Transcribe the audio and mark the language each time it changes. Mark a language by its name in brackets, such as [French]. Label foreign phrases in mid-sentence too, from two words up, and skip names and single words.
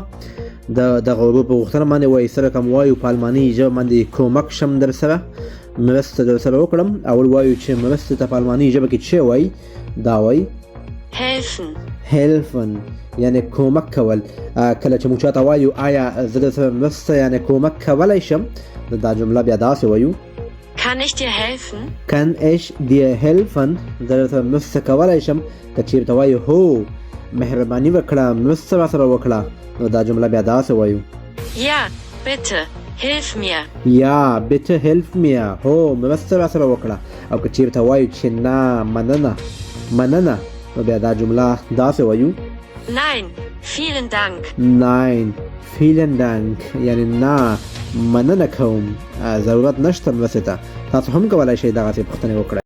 [Pashto] دغه ورو په غوښتنه باندې وایي سره کوم وایو په الماني ژبه باندې کومک شم در سره مرسته در سره وکړم. اول وایو چې مرسته ته په الماني ژبه کې څه وایي؟ دا وایي helfen، یعنی کومک کول. کله چې موږ چاته وایو آیا زه در سره مرسته یعنی کومک کولی شم، دا جمله بیا داسې وایو [German] Kann ich dir helfen? Kann ich dir helfen؟ [Pashto] زه درته مرسته کولی شم. که چېرته وایو هو مهرباني وکړه مرسته راسره وکړه، نو دا جمله بیا داسې وایو [German] Ja, bitte, hilf mir. یا bitte helf mir، [Pashto] هو مرسته راسره وکړه. او که چېرته وایو چې نه مننه، نو بیا دا جمله داسې وایو [German] Nein, vielen Dank. Nein vielen Dank، [Pashto] یعنی نه مننه کوم، ضرورت نشته مرستې ته. تاسو هم کولی شئ دغسې پوښتنې وکړئ.